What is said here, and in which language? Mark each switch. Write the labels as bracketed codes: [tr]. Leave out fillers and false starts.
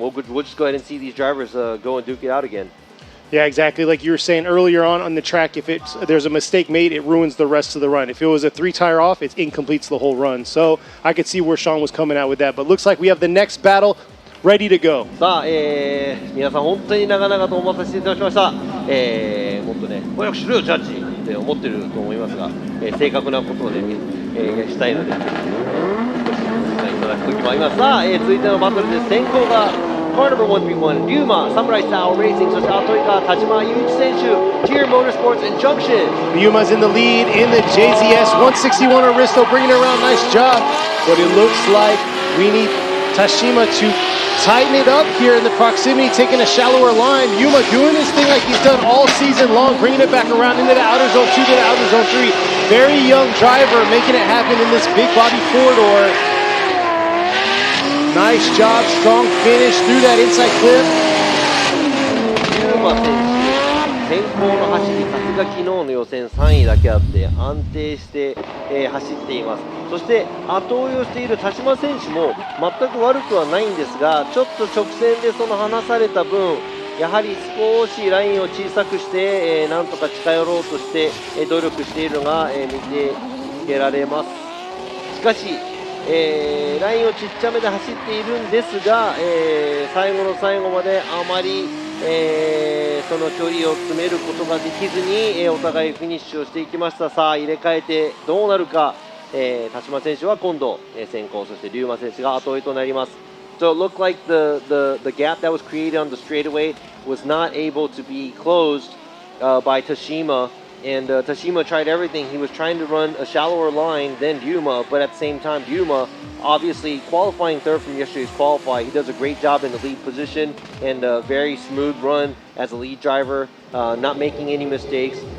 [en] We'll just go ahead and see these drivers go and duke it out again. Yeah, exactly. Like you were saying earlier on the track, if there's a mistake made, it ruins the rest of the run. If it was a 3-tire off, it incompletes the whole run. So I could see where Sean was coming out with that. But looks like we have the next battle ready to go. [ja] さあ、皆さん本当に長々とお待たせいただきました。もっとね、早くしろよジャッジって思ってると思いますが、正確なことをね、したいので、少しお時間いただく時もあります。さあ、続いてのバトルです。先行がカーナンバー131、リューマ、サムライスターレーシング、そして後井川、田島雄一選手、Tier Motorsports and Junction. [en] Yuma's in the lead in the JZS 161 Aristo, bringing it around. Nice job. But it looks like we need Tashima to tighten it up here in the proximity, taking a shallower line. Yuma doing his thing like he's done all season long, bringing it back around into the outer zone 2 to the outer zone 3. Very young driver making it happen in this big body four-door. Nice job, strong finish through that inside clip. [ja] ユーマ選手、先行の走り、さすが昨日の予選3位だけあって安定して、走っています。そして後追いをしている田島選手も全く悪くはないんですが、ちょっと直線でその離された分、やはり少しラインを小さくして、なんとか近寄ろうとして、努力しているのが、見ていけられます。しかし、ラインをちっちゃめで走っているんですが、最後の最後まであまり、その距離を詰めることができずに、お互いフィニッシュをしていきました。さあ入れ替えてどうなるか、田島選手は今度、先行、そして龍馬選手が後追いとなります。 [en] So it looked like the gap that was created on the straightaway was not able to be closed by Tashima. And Tashima tried everything. He was trying to run a shallower line than Ryuma, but at the same time, Ryuma, obviously qualifying third from yesterday's qualify, he does a great job in the lead position and a very smooth run as a lead driver, not making any mistakes.